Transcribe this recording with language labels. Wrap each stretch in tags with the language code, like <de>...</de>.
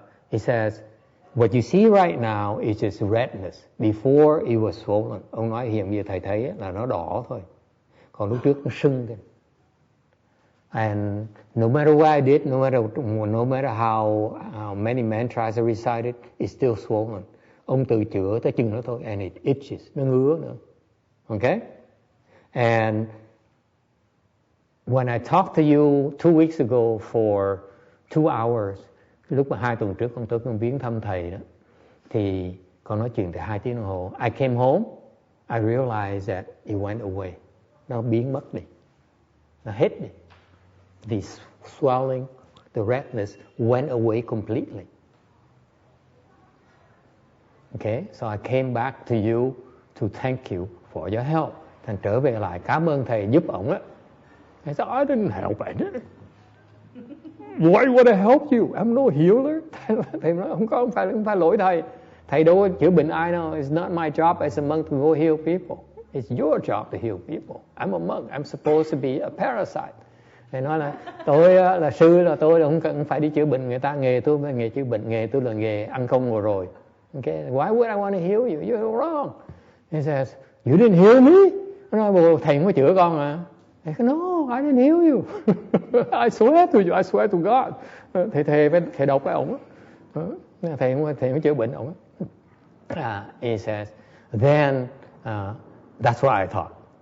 <en>He says, what you see right now is just redness. Before it was swollen.</en> <vi>Ông nói hiện giờ thầy thấy là nó đỏ thôi. Còn lúc trước nó sưng thôi.</vi> <en>And no matter what I did, no matter how many mantras I recited, it's still swollen.</en> <vi>Ông từ chữa tới chừng đó thôi,</vi> <en>and it itches,</en> <vi>nó ngứa nữa. Okay?</vi> <en>And when I talked to you 2 weeks ago for 2 hours,</en> <vi>lúc mà 2 tuần trước con tới con viếng thăm thầy đó, thì con nói chuyện từ 2 tiếng đồng hồ.</vi> <en>I came home, I realized that it went away.</en> <vi>Nó biến mất đi, nó hết đi.</vi> <en>The swelling, the redness went away completely. Okay, so I came back to you to thank you for your help.</en> <vi>Thành trở về lại cảm ơn thầy giúp ổng á.</vi> <en>I said, I didn't help it. Why would I help you? I'm no healer.</en> <vi>Thầy nói không phải lỗi thầy. Thầy đâu có chữa bệnh ai đâu.</vi> <en>It's not my job as a monk to go heal people. It's your job to heal people. I'm a monk. I'm supposed to be a parasite.</en> <vi>Thầy nói là tôi là sư, là tôi không phải đi chữa bệnh người ta. Nghề tôi là nghề chữa bệnh, nghề tôi là nghề ăn không ngồi rồi.</vi> <en>Okay, why would I want to heal you? You're wrong. He says, you didn't heal me?</en> <vi>Nó nói, thầy không có chữa con à? Thầy nói,</vi> <en>no, I didn't heal you. I swear to you, I swear to God.</en> <vi>Thầy đọc với ổng á. Thầy không có chữa bệnh ổng á.</vi> <en>He says, then that's what I thought.</en>